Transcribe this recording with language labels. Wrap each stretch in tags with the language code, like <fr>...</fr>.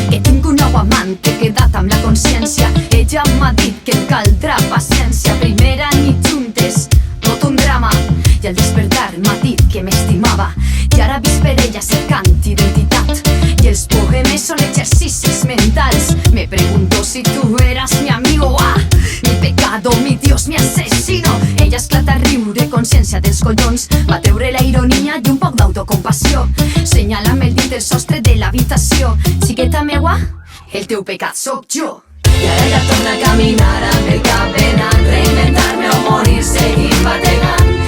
<ca>Que tinc un nou amant, he quedat amb la consciència. Ella m'ha dit que em caldrà paciència. Primera nit juntes, tot un drama. I al despertar m'ha dit que m'estimava. I ara vist per ella cercant identitat. I els poemes són exercicis mentals.</ca> <es>Me pregunto si tu eras mi amigo. Ah, mi pecado, mi Dios, mi asesino.</es> <ca>Ella esclata a riure, consciència dels collons. Va treure la ironia i un poc d'autocompassió. Senyala'm el dit del sostre de l'habitació. Xiqueta meua, el teu pecat sóc jo. I ara ja torna a caminar amb el cap ben alt, reinventar-me o morir, seguim bategant.</ca>